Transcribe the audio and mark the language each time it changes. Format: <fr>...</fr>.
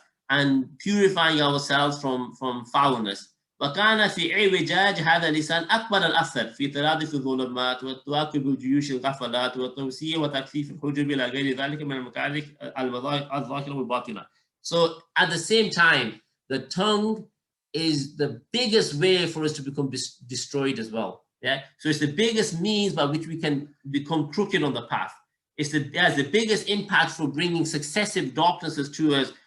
<en>And purifying ourselves from foulness.</en> <ar>وكان في اعوجاج هذا اللسان أكبر الأثر في ترادف الظلمات وتواكب الجيوش الغفلات والتوسيع وتكثيف الحجب إلى غير ذلك من المكاره الظاهرة والباطنة.</ar> <en>So at the same time, the tongue is the biggest way for us to become destroyed as well. Yeah, so it's the biggest means by which we can become crooked on the path. It has the biggest impact for bringing successive darknesses to us.</en>